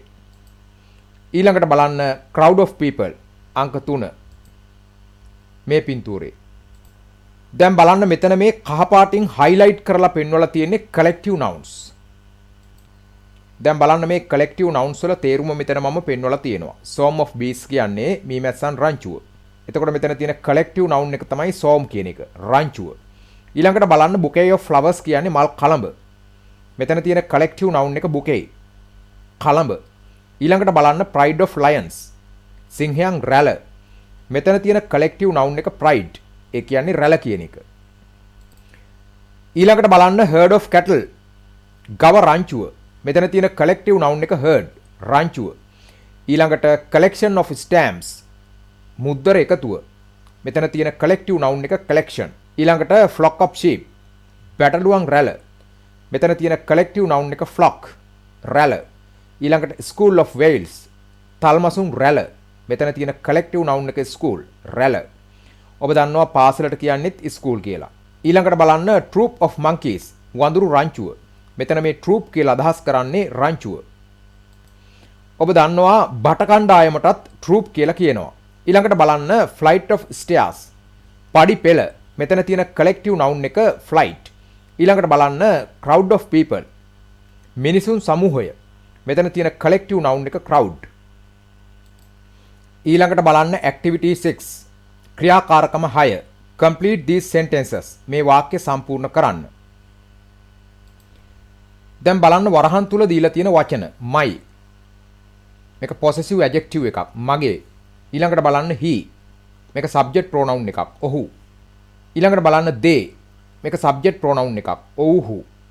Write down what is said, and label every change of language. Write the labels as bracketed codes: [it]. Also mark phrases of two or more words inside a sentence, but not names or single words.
[si] ඊළඟට බලන්න [en] Crowd of People. [si] අංක 3. මේ පින්තූරේ. දැන් බලන්න මෙතන මේ කහ පාටින් highlight කරලා පෙන්වලා තියෙන්නේ [en] collective nouns. [si] දැන් බලන්න මේ [en] collective nouns [si] වල තේරුම මෙතන මම පෙන්වලා තියෙනවා. [en] Swarm of bees [si] කියන්නේ මීමැස්සන් රංචුව. එතකොට මෙතන තියෙන [en] collective noun [si] එක තමයි swarm කියන එක. රංචුව. ඊළඟට බලන්න [en] bouquet of flowers [si] කියන්නේ මල් කලඹ. මෙතන තියෙන [en] collective noun [si] එක bouquet. කලඹ. ඊළඟට බලන්න [en] pride of lions. [si] සිංහයන් රැළ. මෙතන තියෙන [en] collective noun [si] එක pride. ඒ කියන්නේ රැළ කියන එක. ඊළඟට බලන්න [en] herd of cattle. [si] ගව රංචුව. මෙතන තියෙන [en] collective noun [si] එක herd. රංචුව. ඊළඟට [en] collection of stamps. [si] මුද්දර එකතුව. මෙතන තියෙන [en] collective noun [si] එක collection. ඊළඟට [en] flock of sheep. [si] බැටළුවන් රැළ. මෙතන තියෙන [en] collective noun [si] එක flock. රැළ. ඊළඟට [en] school of whales. [si] තල්මසුන් රැළ. මෙතන තියෙන [en] collective noun [si] එක school. රැළ. ඔබ දන්නවා පාසලට කියන්නේත් school කියලා. ඊළඟට බලන්න [en] troop of monkeys. [si] වඳුරු රංචුව. මෙතන මේ troop කියලා අදහස් කරන්නේ රංචුව. ඔබ දන්නවා බට කණ්ඩායමටත් troop කියලා කියනවා. ඊළඟට බලන්න [en] flight of stairs. [si] පඩි පෙළ. මෙතන තියෙන [en] collective noun [si] එක flight. ඊළඟට බලන්න [en] crowd of people. [si] මිනිසුන් සමූහය. මෙතන තියෙන [en] collective noun [si] එක crowd. ඊළඟට බලන්න activity 6. ක්‍රියාකාරකම 6. [en] complete these sentences. [si] මේ වාක්‍ය සම්පූර්ණ කරන්න. දැන් බලන්න වරහන් තුල දීලා තියෙන වචන my. මේක [en] possessive adjective [si] එකක්. මගේ. ඊළඟට බලන්න he. මේක [en] subject pronoun [si] එකක්. ඔහු. ඊළඟට බලන්න they. මේක [en] subject pronoun [si] එකක්. ඔව්හු.